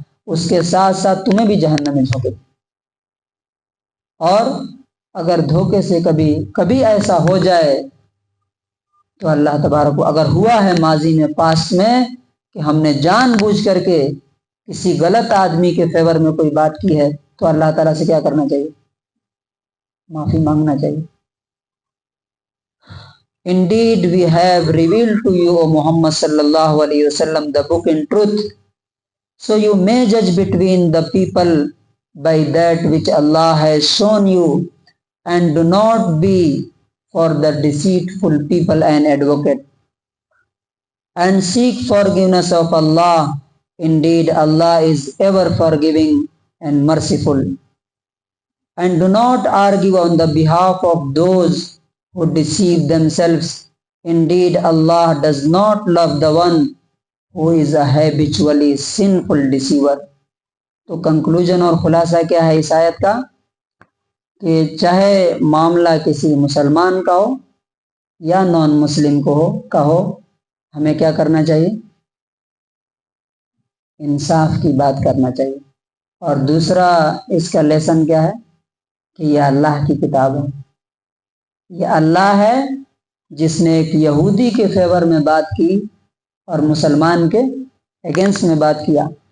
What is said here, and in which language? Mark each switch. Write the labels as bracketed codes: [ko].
[hi] उसके साथ साथ तुम्हें भी जहन्नम में झोंके। और अगर धोखे से कभी ऐसा हो जाए तो अल्लाह तबारक, अगर हुआ है माजी में, पास्ट में, कि हमने जानबूझ करके किसी गलत आदमी के फेवर में कोई बात की है, तो अल्लाह ताला से क्या करना चाहिए? माफी मांगना चाहिए। [en] Indeed, we have revealed to you, O Muhammad sallallahu alaihi wasallam, the book in truth, so you may judge between the people by that which Allah has shown you, and do not be for the deceitful people an advocate, and seek forgiveness of Allah. Indeed, Allah is ever forgiving and merciful. And do not argue on the behalf of those who deceive themselves. Indeed, Allah does not love the one who is a habitually sinful deceiver. [hi] तो conclusion और खुलासा क्या है इस आयत का, कि चाहे मामला किसी मुसलमान का हो या नॉन मुस्लिम का हो, हमें क्या करना चाहिए? इंसाफ की बात करना चाहिए। और दूसरा इसका लेसन क्या है कि यह अल्लाह की किताब है, यह अल्लाह है जिसने एक यहूदी के फेवर में बात की और मुसलमान के अगेंस्ट में बात किया।